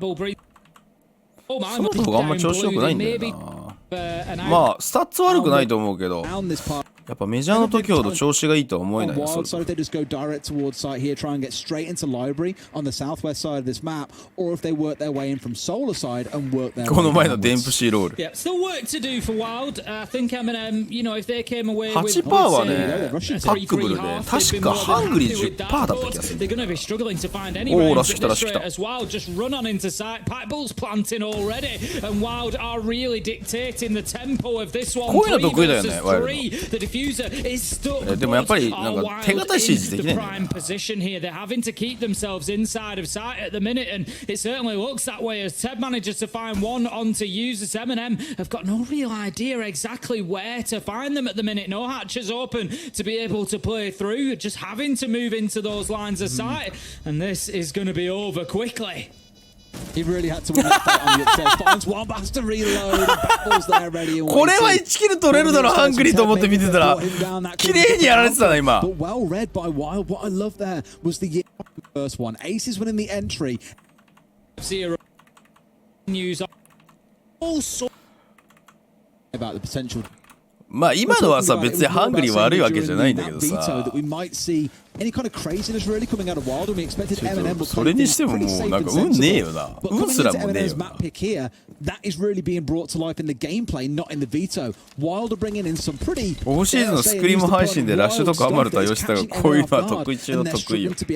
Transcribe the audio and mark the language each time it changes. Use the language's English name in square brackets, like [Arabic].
[Japanese] その方があんま調子良くないんだよな。まあスタッツ悪くないと思うけど。やっぱメジャーの時ほど調子がいいとは思えないよ。 [English] So if they just go direct towards site here, try and get straight into library on the southwest side of this map, or if they work their way in from solar side and work their way. [Japanese] この前のデンプシーロール。 [English] Yeah, still work to do for Wylde. I think M&M, you know, if they came away with [Japanese] 8% はね、パックブルで確かハングリー 10% だった気がする。 [English] They're going to be struggling to find any rounds at this rate as Wylde just run on into site. Pipebull's planting already, and Wylde are really dictating the tempo of this one. [Japanese] こういうの得意だよね、ワイルド。 [English] The diffuser is stuck. [Japanese] でもやっぱりなんか手堅い指示できないんだよね。 [English] Position here, they're having to keep themselves inside of sight at the minute, and it certainly looks that way as Teb manages to find one onto users. M&M have got no real idea exactly where to find them at the minute. No hatches open to be able to play through, just having to move into those lines of sight, and this is going to be over quickly. He really had to win that fight on the upstairs. Finds one has to reload. Battles there ready. [Japanese] これは1キル取れるだろハングリーと思って見てたら綺麗にやられてたな今。 [English] But well read by Wylde. What I love there was the first one. Aces winning the entry. Zero news. Also about the potential. [Japanese] まあ今のはさ別にハングリー悪いわけじゃないんだけどさ。 [English] Any kind of craziness really coming out of Wylde, and we expected M&M would [Japanese] それにしてももうなんか運ねえよな。運すらもねえよな。 [English] That is really being brought to life in the gameplay, not in the veto. Wylde are bringing in some pretty. [Japanese] オフシーズンのスクリーム配信でラッシュとかアマルとはヨシタがこういうのは得意中の得意よ。